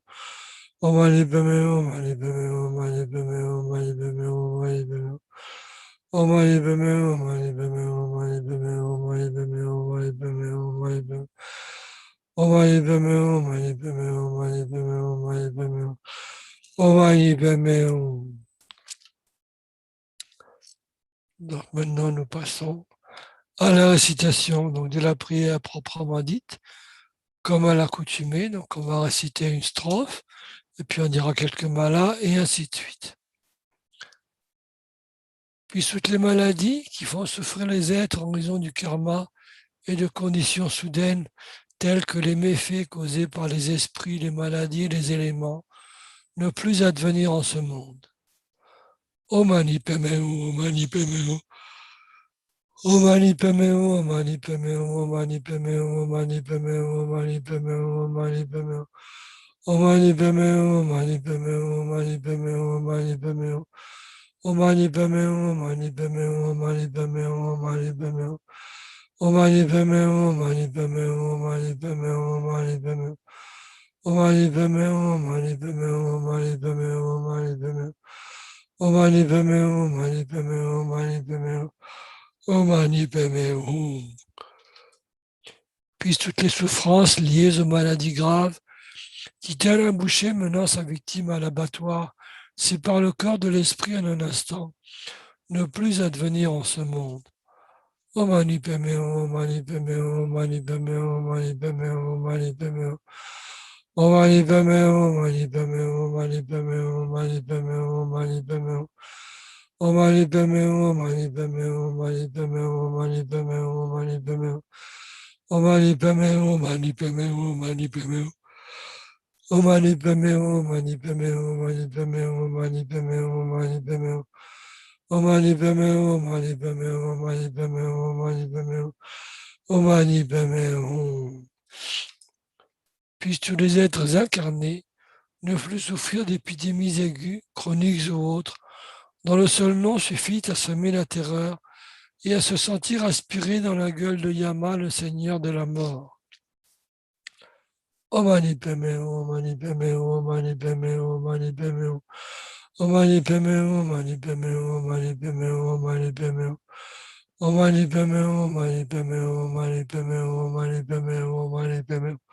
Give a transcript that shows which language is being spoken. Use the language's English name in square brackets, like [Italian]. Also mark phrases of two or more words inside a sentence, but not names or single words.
[Sanskrit] ॐ मणि पद्मे हूँ, ॐ मणि पद्मे हूँ, ॐ मणि पद्मे हूँ, ॐ मणि पद्मे हूँ, ॐ मणि पद्मे हूँ. ॐ मणि पद्मे हूँ, ॐ मणि पद्मे हूँ, ॐ मणि पद्मे हूँ, ॐ मणि पद्मे हूँ, ॐ मणि पद्मे हूँ, ॐ मणि पद्मे हूँ. ॐ मणि पद्मे हूँ, ॐ मणि पद्मे हूँ, ॐ मणि पद्मे हूँ, ॐ मणि पद्मे हूँ. ॐ मणि पद्मे हूँ. [French] Donc maintenant nous passons à la récitation donc de la prière proprement dite, comme à l'accoutumée. Donc on va réciter une strophe, et puis on dira quelques malas, et ainsi de suite. Puis toutes les maladies qui font souffrir les êtres en raison du karma et de conditions soudaines, telles que les méfaits causés par les esprits, les maladies et les éléments, ne plus advenir en ce monde. [Sanskrit] ॐ मणि पद्मे हूँ, ॐ मणि पद्मे हूँ. ॐ मणि पद्मे हूँ, ॐ मणि पद्मे हूँ, ॐ मणि पद्मे हूँ, ॐ मणि पद्मे हूँ, ॐ मणि पद्मे हूँ, ॐ मणि पद्मे हूँ. ॐ मणि पद्मे हूँ, ॐ मणि पद्मे हूँ, ॐ मणि पद्मे हूँ, ॐ मणि पद्मे हूँ. ॐ मणि पद्मे हूँ, ॐ मणि पद्मे हूँ, ॐ मणि पद्मे हूँ, ॐ मणि पद्मे हूँ. ॐ मणि पद्मे हूँ, ॐ मणि पद्मे हूँ, ॐ मणि पद्मे हूँ, ॐ मणि पद्मे हूँ. ॐ मणि पद्मे हूँ, ॐ मणि पद्मे हूँ, ॐ मणि पद्मे हूँ, ॐ मणि पद्मे हूँ. ॐ मणि पद्मे हूँ, ॐ मणि पद्मे हूँ, ॐ मणि पद्मे हूँ. ॐ मणि पद्मे हूँ. [French] Puissent toutes les souffrances liées aux maladies graves, qui tel un boucher menant sa victime à l'abattoir, sépare le corps de l'esprit en un instant, ne plus advenir en ce monde. [Sanskrit] ॐ मणि पद्मे हूँ, ॐ मणि पद्मे हूँ, ॐ मणि पद्मे हूँ, ॐ मणि पद्मे हूँ, ॐ मणि पद्मे हूँ. ॐ मणि पद्मे हूँ, ॐ मणि पद्मे हूँ, ॐ मणि पद्मे हूँ, ॐ मणि पद्मे हूँ, ॐ मणि पद्मे हूँ. ॐ मणि पद्मे हूँ, ॐ मणि पद्मे हूँ, ॐ मणि पद्मे हूँ, ॐ मणि पद्मे हूँ, ॐ मणि पद्मे हूँ. ॐ मणि पद्मे हूँ, ॐ मणि पद्मे हूँ, ॐ मणि पद्मे हूँ. ॐ मणि पद्मे हूँ, ॐ मणि पद्मे हूँ, ॐ मणि पद्मे हूँ, ॐ मणि पद्मे हूँ, ॐ मणि पद्मे हूँ. ॐ मणि पद्मे हूँ, ॐ मणि पद्मे हूँ, ॐ मणि पद्मे हूँ, ॐ मणि पद्मे हूँ. ॐ मणि पद्मे हूँ. [French] Puissent tous les êtres incarnés ne plus souffrir d'épidémies aiguës, chroniques ou autres, dont le seul nom suffit à semer la terreur et à se sentir aspiré dans la gueule de Yama, le seigneur de la mort. [Sanskrit] ॐ मणि पद्मे हूँ, ॐ मणि पद्मे हूँ, ॐ मणि पद्मे हूँ, ॐ मणि पद्मे हूँ. ॐ मणि पद्मे हूँ, ॐ मणि पद्मे हूँ, ॐ मणि पद्मे हूँ, ॐ मणि पद्मे हूँ. ॐ मणि पद्मे हूँ, ॐ मणि पद्मे हूँ, ॐ मणि पद्मे हूँ, ॐ मणि पद्मे हूँ, ॐ मणि पद्मे हूँ.